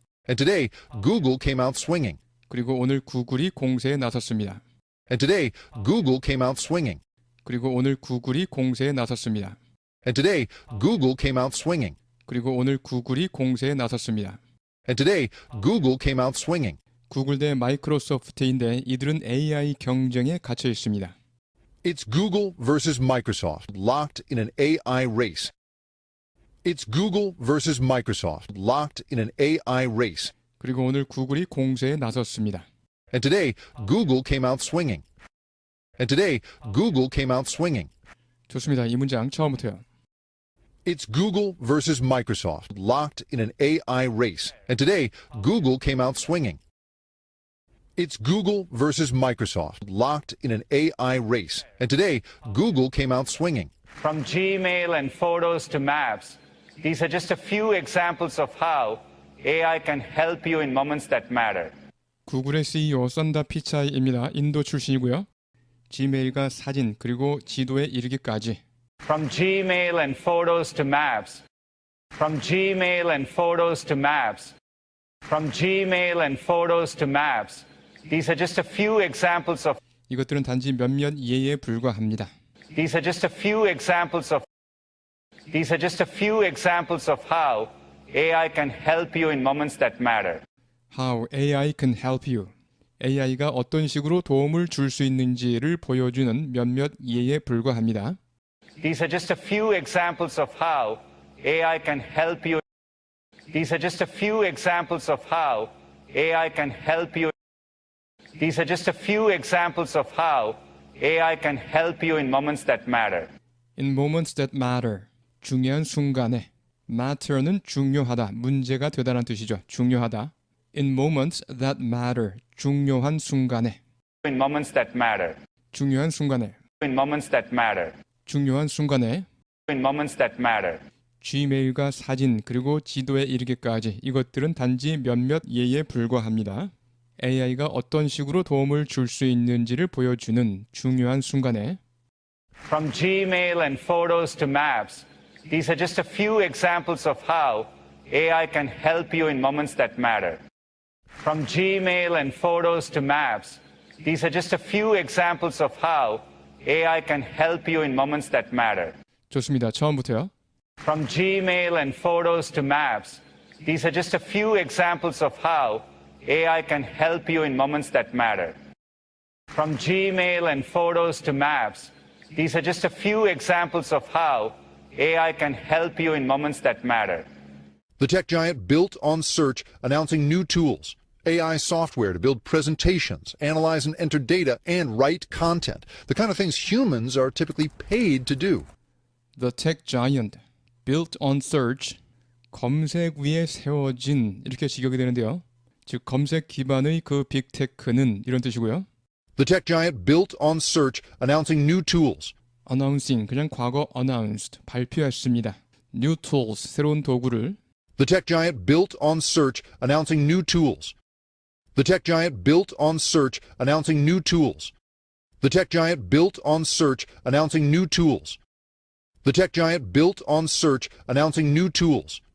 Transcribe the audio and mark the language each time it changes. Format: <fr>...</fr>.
<en>And today, Google came out swinging.</en> <ko>그리고 오늘 구글이 공세에 나섰습니다.</ko> <en>And today, Google came out swinging.</en> <ko>그리고 오늘 구글이 공세에 나섰습니다.</ko> <en>And today, Google came out swinging.</en> <ko>그리고 오늘 구글이 공세에 나섰습니다.</ko> <en>And today, Google came out swinging.</en> <ko>구글 대 마이크로소프트인데 이들은 AI 경쟁에 갇혀 있습니다.</ko> <en>It's Google versus Microsoft, locked in an AI race. It's Google versus Microsoft, locked in an AI race.</en> <ko>그리고 오늘 구글이 공세에 나섰습니다.</ko> <en>And today, Google came out swinging. And today, Google came out swinging.</en> <ko>좋습니다. 이 문장 처음부터요.</ko> <en>It's Google versus Microsoft, locked in an AI race. And today, Google came out swinging. It's Google versus Microsoft, locked in an AI race. And today, Google came out swinging. From Gmail and photos to maps, these are just a few examples of how AI can help you in moments that matter.</en> <ko>구글의 CEO 썬다 피차이입니다. 인도 출신이고요. 지메일과 사진 그리고 지도에 이르기까지</ko> <en>From Gmail and photos to maps. From Gmail and photos to maps. From Gmail and photos to maps. These are just a few examples of</en> <ko>이것들은 단지 몇몇 예에 불과합니다.</ko> <en>These are just a few examples of These are just a few examples of how AI can help you in moments that matter. How AI can help you.</en> <ko>AI가 어떤 식으로 도움을 줄 수 있는지를 보여주는 몇몇 예에 불과합니다.</ko> <en>These are just a few examples of how AI can help you. These are just a few examples of how AI can help you. These are just a few examples of how AI can help you in moments that matter. In moments that matter.</en> <ko>중요한 순간에. matter는 중요하다, 문제가 되다라는 뜻이죠. 중요하다.</ko> <en>In moments that matter.</en> <ko>중요한 순간에.</ko> <en>In moments that matter.</en> <ko>중요한 순간에.</ko> <en>In moments that matter.</en> <ko>중요한 순간에.</ko> <en>In moments that matter.</en> <ko>Gmail과 사진 그리고 지도에 이르기까지 이것들은 단지 몇몇 예에 불과합니다. AI가 어떤 식으로 도움을 줄 수 있는지를 보여주는 중요한 순간에</ko> <en>From Gmail and photos to maps, these are just a few examples of how AI can help you in moments that matter. From Gmail and photos to maps, these are just a few examples of how AI can help you in moments that matter.</en> <ko>좋습니다. 처음부터요.</ko> <en>From Gmail and photos to maps, these are just a few examples of how AI can help you in moments that matter. From Gmail and photos to maps, these are just a few examples of how AI can help you in moments that matter. The tech giant built on search, announcing new tools. AI software to build presentations, analyze and enter data, and write content. The kind of things humans are typically paid to do. The tech giant built on search</en> <ko>검색 위에 세워진 이렇게 직역이 되는데요. 즉 검색 기반의 그 빅테크는 이런 뜻이고요.</ko> <en>The tech giant built on search, announcing new tools.</en> <ko>announcing 그냥 과거 announced 발표했습니다.</ko> <en>new tools</en> <ko>새로운 도구를</ko> <en>The tech giant built on search, announcing new tools. The tech giant built on search, announcing new tools. The tech giant built on search, announcing new tools. The tech giant built on search, announcing new tools.</en>